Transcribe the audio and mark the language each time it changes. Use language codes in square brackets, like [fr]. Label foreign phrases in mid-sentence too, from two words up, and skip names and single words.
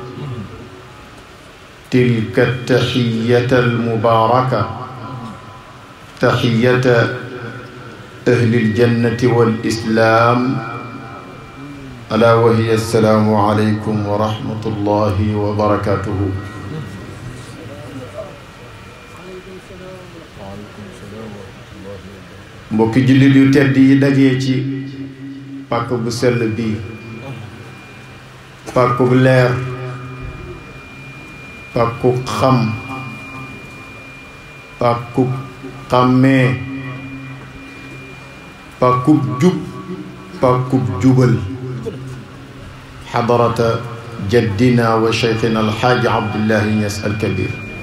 [ar] تلك التحية المباركة تحية أهل الجنة والإسلام ألا وهي السلام عليكم ورحمة الله وبركاته [wo] mbokki jullit yu tedd yi dajee ci pàkk bu sell bii pàkk bu leer pàkku xam pàkku xàmmee pàkkub jub pàkkub jubal [ar] حضرة جدنا وشيخنا الحاج [wo] Abdullahi Niass alkabir